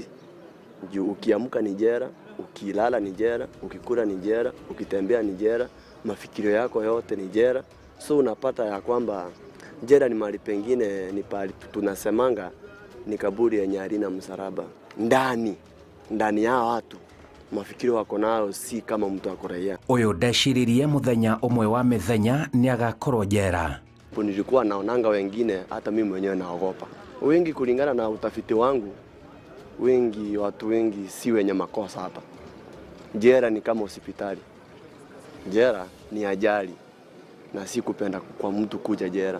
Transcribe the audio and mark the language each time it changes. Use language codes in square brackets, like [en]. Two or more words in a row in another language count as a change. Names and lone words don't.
[sw] Ukiamka ni jela, ukilala ni jela, ukikula ni jela, ukitembea ni jela, mafikirio yako yote ni jela. So unapata ya kwamba jela ni mahali pengine ni pale tunasemanga ni kaburi yenye halina msalaba. Ndani ya watu mafikirio wako nayo si kama mtu akoraya. [ki] Uyu ndeciririe muthenya umwe wa mithenya ni agakorwo jera. [sw] Nilikuwa naonanga wengine, hata mimi mwenyewe naogopa. Wengi kulingana na utafiti wangu, watu wengi si wenye makosa hapa. Jela ni kama hospitali. Jela ni ajali na si kupenda kwa mtu kuja jela.